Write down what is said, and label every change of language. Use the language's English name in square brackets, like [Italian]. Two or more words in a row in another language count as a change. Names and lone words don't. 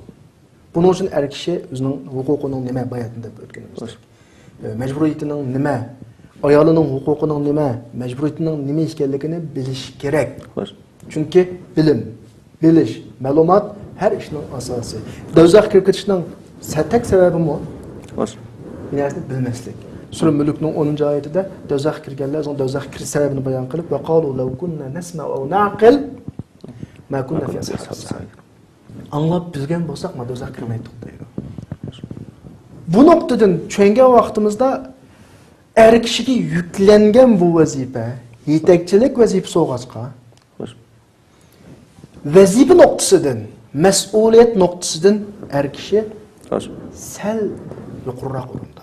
[Uzbek] Buning uchun er kishi o'zining huquqining nima bayonida deb o'tganimiz. Majburiyatining nima, ayolining huquqining nima, majburiyatining nima ekanligini bilish kerak. Xo'sh. Chunki bilim, bilish, ma'lumot har ishning asosi. Do'zaxga kirib ketishning [Turkish] tek sebebi mi? [Uzbek] Xo'sh. Bilasizmi, bilmaslik. Sura Mulkning 10-oyatida do'zaxga kirganlar o'z do'zaxga kirish sababini bayon qilib, [Arabic] وقالوا لو كنا نسمع أو نعقل ما كنا في أصحاب السعير. [Uzbek] Anlab bilgan bo'lsak, ma do'zaxga kirmaydik deydi. Bu noktadan tushungan vaqtimizda er kishiga yuklangan bu vazifa, yetakchilik vazifasi olg'achqa, vazifa nuqtasidan, mas'uliyat nuqtasidan er kishi sal yuqoriroq o'rinda.